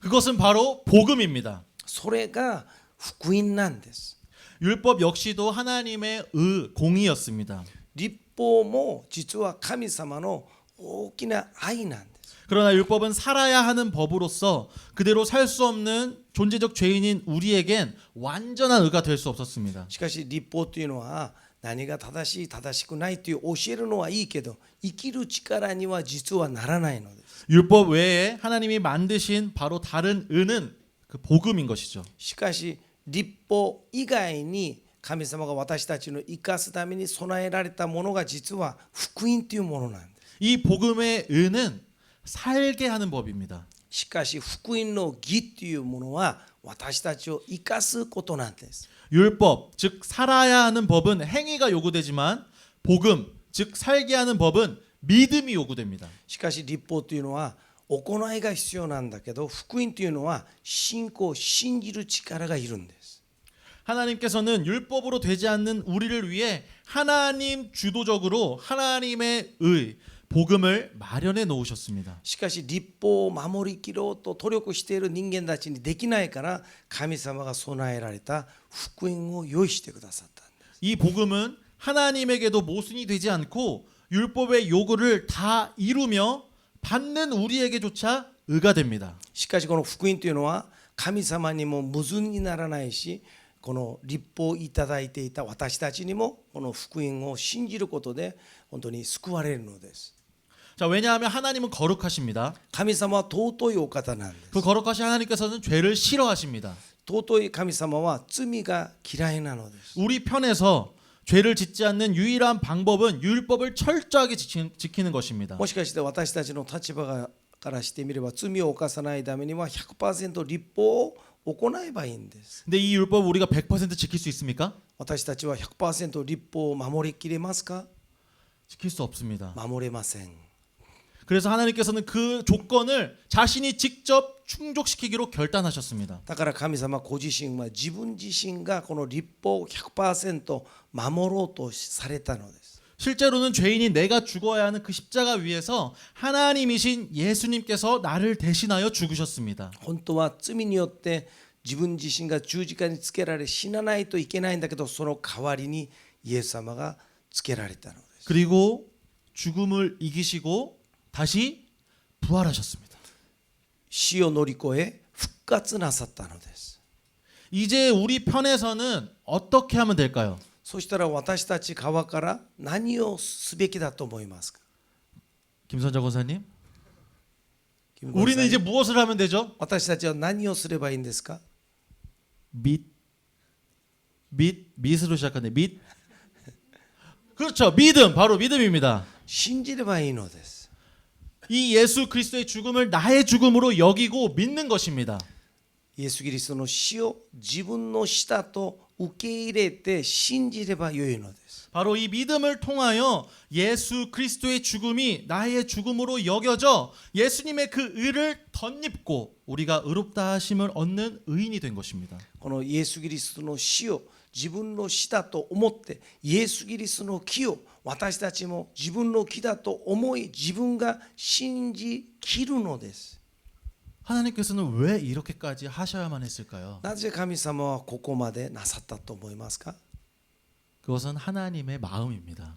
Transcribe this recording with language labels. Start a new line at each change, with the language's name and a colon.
Korean: 그것은 바로 복음입니다.
Japanese: それが福音なんです。
Korean: 율법 역시도 하나님의 공의였습니다.
Japanese: 律法も実は神様の大きな愛なんです。
Korean: 그러나 율법은 살아야 하는 법으로서 그대로 살 수 없는 존재적 죄인인 우리에겐 완전한 의가 될 수 없었습니다.
Japanese: しかし律法というのは何が正しい正しくないという教えるのはいいけど生きる力には実はならないのです。
Korean: 율법 외에 하나님이 만드신 바로 다른 의는 그 복음인 것이죠.
Japanese: しかし律法以外に神様が私たちの生かすために備えられたものが実は福音というものなんです。
Korean: 이 복음의 의는 살게 하는 법입니다.
Japanese: しかし福音の義というものは私たちを生かすことなんです。
Korean: 율법, 즉 살아야 하는 법은 행위가 요구되지만 복음, 즉 살게 하는 법은 믿음이 요구됩니다.
Japanese: しかし律法というのは行いが必要なんだけど福音というのは信仰信じる力がいるんです。
Korean: 하나님께서는 율법으로 되지 않는 우리를 위해 하나님 주도적으로 하나님의 의, 복음을 마련해 놓으셨습니다.
Japanese: しかし律法を守りきろうと努力している人間たちにできないから神様が備えられた福音を用意してくださったんです。
Korean: 이 복음은 하나님에게도 모순이 되지 않고 율법의 요구를 다 이루며 받는 우리에게조차 의가 됩니다.
Japanese: しかしこの福音というのは神様にも矛盾にならないし、この律法をいただいていた私たちにもこの福音を信じることで本当に救われるのです。
Korean: 자, 왜냐하면 하나님은 거룩하십니다.
Japanese: 神様は尊いお方なんです。
Korean: 그 거룩하신 하나님께서는 죄를 싫어하십니다.
Japanese: 尊い神様は罪が嫌いなのです。
Korean: 우리 편에서 죄를 짓지 않는 유일한 방법은 율법을 철저하게 지키는 것입니다.
Japanese: もしかして私たちの立場からしてみれば罪を犯さないためには 100% 律法を行えばいいんです。
Korean: 근데 이 율법 우리가 100% 지킬 수 있습니까?
Japanese: 私たちは 100% 律法を守りきれますか？
Korean: 지킬 수 없습니다.
Japanese: 守れません。
Korean: 그래서 하나님께서는 그 조건을 자신이 직접 충족시키기로 결단하셨습니다.
Japanese: だから神様ご自身は自分自身がこの律法を 100% 守ろうとされたのです。
Korean: 실제로는 죄인이 내가 죽어야 하는 그 십자가 위에서 하나님이신 예수님께서 나를 대신하여 죽으셨습니다.
Japanese: 本当は罪によって自分自身が十字架につけられ死なないといけないんだけど、その代わりにイエス様がつけられたのです。
Korean: 그리고 죽음을 이기시고 다시 부활하셨습니다.
Japanese: 死を乗り越え復活なさったのです。
Korean: 이제 우리 편에서는 어떻게 하면 될까요?
Japanese: そしたら私たち側から何をすべきだと思いますか？
Korean: 김선자 권사님,
Japanese: キムゴンさん
Korean: 우리는 이제 무엇을 하면 되죠?
Japanese: 私たちは何をすればいいんですか？
Korean: 밑으로 시작하네. 밑. 그렇죠. 믿음, 바로 믿음입니다.
Japanese: 信じればいいのです。
Korean: 이 예수 그리스도의 죽음을 나의 죽음으로 여기고 믿는 것입니다.
Japanese: イエス・キリストの死を自分の死だと受け入れて信じればよいのです。
Korean: 바로 이 믿음을 통하여 예수 그리스도의 죽음이 나의 죽음으로 여겨져 예수님의 그 의를 덧입고 우리가 의롭다 하심을 얻는 의인이 된 것입니다.
Japanese: このイエス・キリストの死を自分の死だと思ってイエス・キリストの木を私たちも自分の木だと思い自分が信じきるのです。
Korean: 하나님께서는 왜 이렇게까지 하셔야만 했을까요?
Japanese: なぜ神様はここまでなさったと思いますか？
Korean: 그것은 하나님의 마음입니다.